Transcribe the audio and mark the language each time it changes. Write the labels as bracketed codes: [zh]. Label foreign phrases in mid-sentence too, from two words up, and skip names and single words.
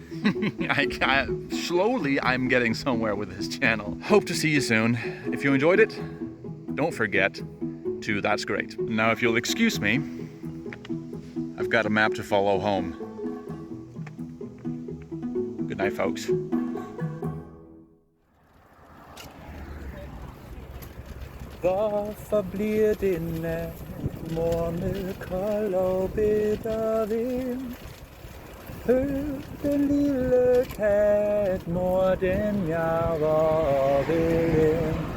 [en] Slowly, I'm getting somewhere with this channel. Hope to see you soon. If you enjoyed it, don't forget to that's great. Now, if you'll excuse me, I've got a map to follow home. Good night, folks. [da] Hvorfor bliver det nat, mor med kold og bitter vind? Hør den lille kat, mor den jager ved ind.